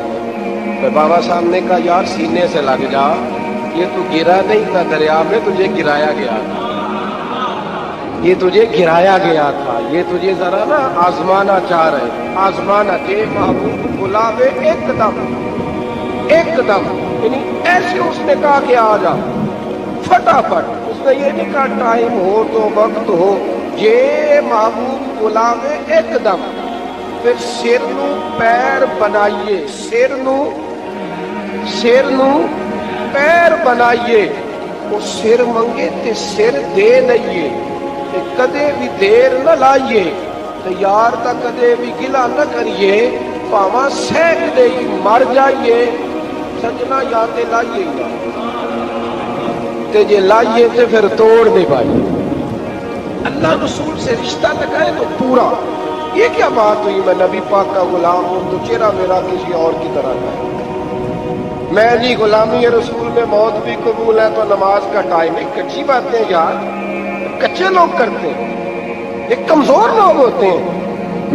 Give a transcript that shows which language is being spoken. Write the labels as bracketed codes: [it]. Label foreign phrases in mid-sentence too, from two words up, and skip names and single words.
[ur] تو بابا صاحب نے کہا یار سینے سے لگ جا، یہ تو گرا نہیں تھا دریا میں، تجھے گرایا گیا تھا، یہ تجھے گرایا گیا تھا، یہ تجھے ذرا نا آزمانا چاہ رہے، آزمانا کے محبوب بلاوے ایک دم، ایک دم، یعنی ایسے اس نے کہا کہ آ جا فٹافٹ، اس نے یہ نہیں کہا ٹائم ہو تو وقت ہو، یہ محبوب بلاوے ایک دم۔ [pa] پھر سر نو پیر بنائیے، سر نو پیر بنائیے، وہ سر منگے تے سر دے لئیے، تے کدے بھی دیر نہ لائیے، تے یار دا کدے بھی گلا نہ کریے، پاواں سینک دے ہی مر جائیے، سجنا یا تے لائیے ہی نہ، تے جے لائیے تے پھر توڑ نہیں پائیے۔ [ur] اللہ رسول سے رشتہ لگائے تو پورا۔ یہ کیا بات ہوئی میں نبی پاک کا غلام ہوں تو چہرہ میرا کسی اور کی طرح کا ہے، میں جی غلامی رسول میں موت بھی قبول ہے تو نماز کا ٹائم ہے، کچی باتیں یار کچے لوگ کرتے ہیں، یہ کمزور لوگ ہوتے ہیں۔